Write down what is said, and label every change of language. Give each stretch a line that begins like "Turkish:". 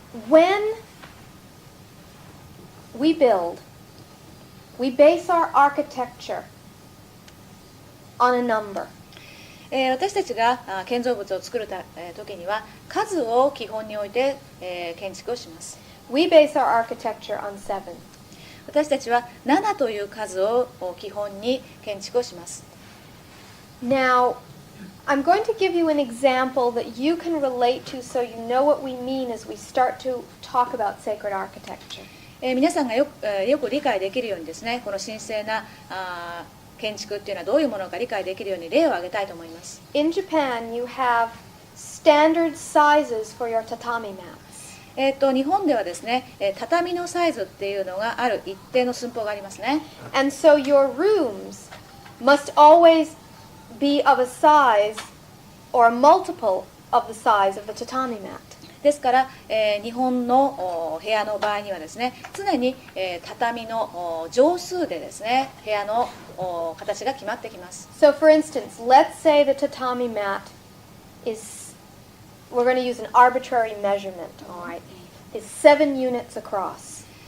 English: When we build, we base our architecture on a number.
Japanese: 私たちが建造物を作る時には数を基本に置いて建築をします。
English: We base our architecture on 7.
Japanese: 私たちは7という数を基本に建築をします。
English: Now, I'm going to give you an example that you can relate to so you know what we mean as we start to talk about sacred architecture.
Japanese: 皆さんがよく理解できるようにですね、この神聖な建築っていうのはどういうものか理解できるように例を挙げたいと思います。
English: In Japan, you have standard sizes for your tatami mats.
Japanese: 日本ではですね、畳のサイズっていうのがある一定の寸法がありますね。
English: And so your rooms must always be of a size or a multiple of the size of the tatami mat.
Japanese: ですから、日本の部屋の場合にはですね、常に、畳の乗数でですね、部屋の形が決まってきます。
English: So for instance, let's say the tatami mat is, we're going to use an arbitrary measurement, all right, is 7 units across.